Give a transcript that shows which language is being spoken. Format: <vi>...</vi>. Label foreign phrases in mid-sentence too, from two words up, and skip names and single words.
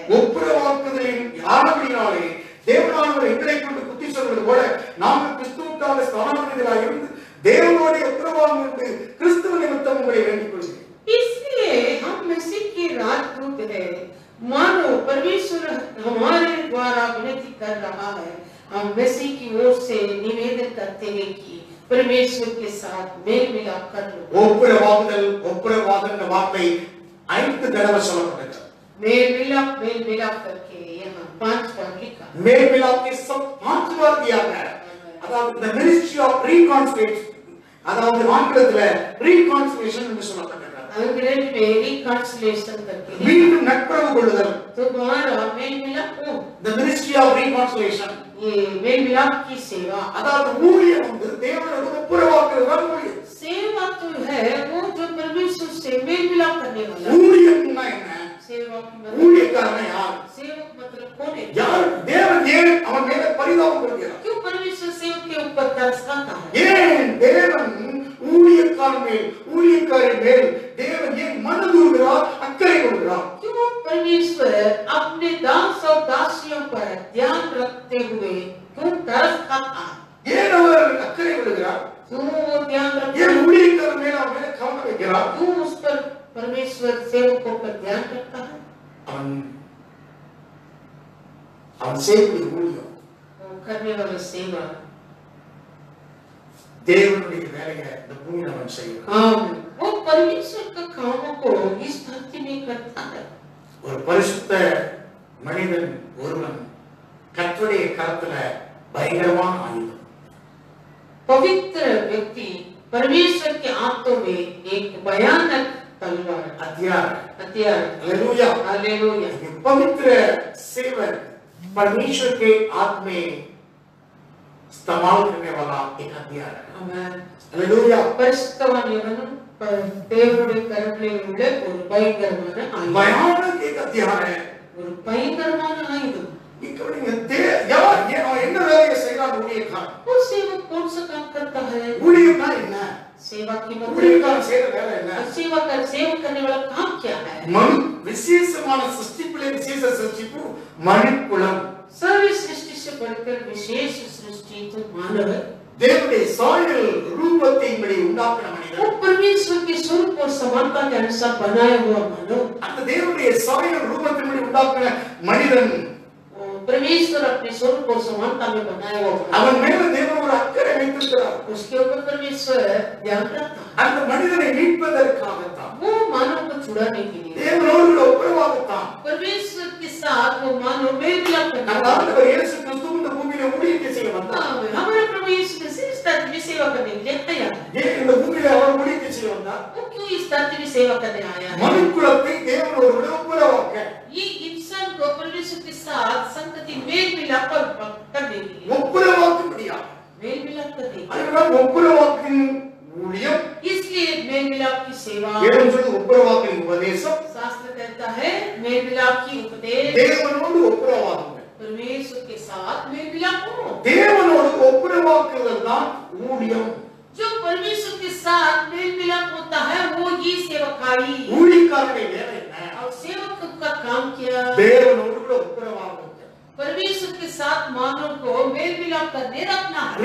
<ta>ஒப்புரவாக்குதலின் யாரபடினாலே தேவனானவர் எங்களை கொண்டு புத்தி சொல்வது போல நாங்கள் கிறிஸ்துவுக்காக ஸ்தானாபதிகளாக இருந்து தேவனோட ஒப்புரவாகும் என்று கிறிஸ்துவ நிமித்தம் உங்களை வேண்டிக் கொள்கிறேன்.</ta> <hi>इसलिए हम मसीह के राजदूत हैं। मानो परमेश्वर हमारे द्वारा विनती कर रहा है, हम मसीह की ओर से निवेदन करते हैं कि परमेश्वर के साथ मेल मिलाप कर लो।</hi> <ta>ஒப்புரவாகுதல் வார்த்தை 5 தடவை சொல்லப்பட்டது.</ta> <hi>मेल मिलाप करके यहाँ 5 बार लिखा। मेल मिलाप के सब 5 बार दिया गया है।</hi> <en>अर्थात the ministry of reconciliation,</en> <ta>அதாவது ஆங்கிலத்துல reconciliation என்று சொல்லப்பட்டது.</ta> <hi>अंग्रेजी में reconciliation करके</hi> <ta>மீண்டும் நட்புறவு கொள்ளுதல்,</ta> <hi>दोबारा मेल मिलाप हो,</hi> <en>the ministry of reconciliation,</en> <hi>ये मेल मिलाप की सेवा।</hi> <ta>அதாவது ஊழியம் வந்து தேவனோடு ஒப்புரவாக்குறது ஊழியம்।</ta> <hi>सेवा तो है वो जो परमेश्वर से मेल मिलाप करने वाला।</hi> <ta>ஊழியம்னா என்ன?</ta> <hi>सेवा की मतलब</hi> <ta>ஊழியக்காரன் யார்?</ta> <hi>सेवक मतलब कौन है? यार</hi> <ta>தேவன் ஏன் அவன் மேல பரிதாபம் கொள்கிறார்?</ta> <hi>क्यों परमेश्वर सेवक के ऊपर तरस खाता है?</hi> <ta>ஏன் தேவன் ஊழியக்காரன் மேல் தேவன் ஏன் மனதுருகிறார், அக்கறை கொள்கிறார்?</ta> <hi>क्यों परमेश्वर अपने दास और दासियों पर ध्यान रखते हुए क्यों तरस खाता है?</hi> <ta>ஏன் அவர் அக்கறை கொள்கிறார்?</ta> <hi>क्यों वो ध्यान रखता है?</hi> <ta>ஏன் ஊழியக்காரன் மேல் அவர் மேல கவனம் வைக்கிறார்?</ta> <hi>क्यों उस पर परमेश्वर सेवकों पर ध्यान रखता है?</hi> <ta>அவன் செய்கிற ஊழியம்,</ta> <hi>करने वाला सेवा</hi> <ta>தேவனுடைய வேலையை இந்த பூமியில அவன் செய்கிறான்.</ta> <hi>वो परमेश्वर का कामों को इस धरती में करता है।</hi> <ta>ஒரு பரிசுத்த மனிதன் ஒருவன் கர்த்தருடைய கரத்துல பயங்கரமான ஆயுதம்।</ta> <hi>पवित्र व्यक्ति परमेश्वर के हाथों में एक भयानक तलवार, हथियार। हालेलुया हालेलुया। पवित्र सेवक परमेश्वर के हाथ में इस्तेमाल करने वाला एक हथियार है।</hi> <en>Amen.</en> <hi>हालेलुया।</hi> <ta>परिशुद्धवान யவனும் தேவனுடைய கரங்களில் உள்ள ஒரு பயங்கரமான ஆயுதம்.</ta> <hi>भयानक एक हथियार है।</hi> <ta>ஒரு பயங்கரமான ஆயுதம். என்ன வேலையை செய்யறான் ஊழியக்காரன்?</ta> <hi>वो सेवक कौन सा काम करता है?</hi> <ta>ஊழியம்னா என்ன?</ta> <hi>सेवा की मतलब</hi> <ta>ஊழியக்காரன் செய்யற வேலை என்ன?</ta> <hi>सेवा करने वाला काम क्या है?</hi> <ta>விசேஷமான சிருஷ்டிப்பிலே விசேஷ சிருஷ்டிப்பு மனுக்குலம்.</ta> <hi>सर्व सृष्टि से बढ़कर विशेष सृष्टि तो मानव है।</hi> <ta>தேவனுடைய சாயல் ரூபத்தின்படி உண்டாக்கின</ta> <hi>वो</hi> <ta>மனிதன்.</ta> <hi>परमेश्वर के स्वरूप और समानता के अनुसार बनाया हुआ मानव।</hi> <ta>அந்த தேவனுடைய சாயல் ரூபத்தின்படி உண்டாக்கின மனிதன்</ta> <hi>परमेश्वर अपने स्वरूप और समानता में बनाया हुआ</hi> <ta>அவன் மேல தேவன் ஒரு அக்கறை வைத்திருக்கிறார்.</ta> <hi>उसके ऊपर परमेश्वर ध्यान रखता है।</hi> <ta>அந்த மனிதனை மீட்பதற்காகத்தான்,</ta> <hi>वो मानव को छुड़ाने के लिए,</hi> <ta>தேவனோடு ஒப்புரவாகத்தான்</ta> <hi>परमेश्वर के साथ वो मानव मेल मिलाप करने</hi> <ta>நம்ம ஆண்டவர் இயேசு கிறிஸ்து இந்த பூமியில ஊழியம் செய்ய வந்தார்.</ta> <hi>हमारे प्रभु यीशु मसीह इस धरती में सेवा करने के लिए आया।</hi> <ta>ஏன் இந்த பூமியில அவர் ஊழியம் செய்ய वந்தார்?</ta> <hi>वो क्यों इस धरती में सेवा करने आया है?</hi> <ta>மனுக்குலத்தை தேவனோடு ஒப்புரவாக்க,</ta> <hi>ये इंसान को परमेश्वर के साथ संगति मेल मिलाप करने के लिए,</hi> <ta>ஒப்புரவாக்கும்படியா.</ta> <hi>मेल मिलाप करने के</hi> <ta>அதுதான் ஒப்புரவாக்கின் ஊழியம்.</ta> <hi>लिए, इसलिए मेल मिलाप की सेवा।</hi> <ta>வேதம் சொல்லுது உப்புரவாக்கின் உபதேசம்.</ta> <hi>शास्त्र कहता है मेल मिलाप की उपदेश।</hi> <ta>தேவனோடு ஒப்புரவாகுங்க.</ta> <hi>परमेश्वर के साथ मेल मिलाप हो।</hi> <ta>தேவனோடு ஒப்புரவாக்குதல் தான் ஊழியம்.</ta> <hi>जो परमेश्वर के साथ मेल मिलाप होता है वो ही सेवकाई।</hi> <ta>ஊழியக்காரனுடைய வேலை என்ன?</ta> <hi>और सेवक का काम क्या?</hi> <ta>தேவனோடு கூட ஒப்புரவாகுங்க.</ta> <hi>परमेश्वर के साथ मानव को मेल मिलाप करने रखना है।</hi>